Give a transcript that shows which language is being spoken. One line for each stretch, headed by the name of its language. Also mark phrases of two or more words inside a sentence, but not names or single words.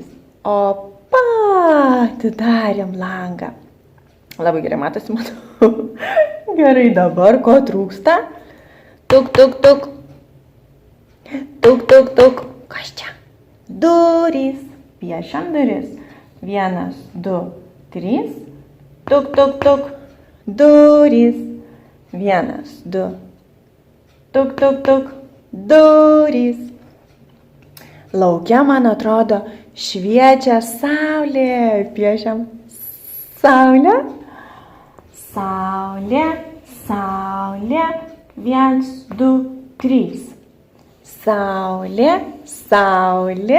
Lithuanian: Opa! Atidarėm langą. Labai gerai matosi, matau. Gerai, dabar ko trūksta? Tuk, tuk, tuk. Tuk, tuk, tuk. Kas čia? Durys. Piešiam duris. 1, 2, 3. Tuk, tuk, tuk. Durys. 1, 2. Tuk, tuk, tuk. Durys. Lauke, man atrodo, šviečia saulė. Piešiam saulę. Saulė, saulė. 1, 2, 3. Saulė, saulė.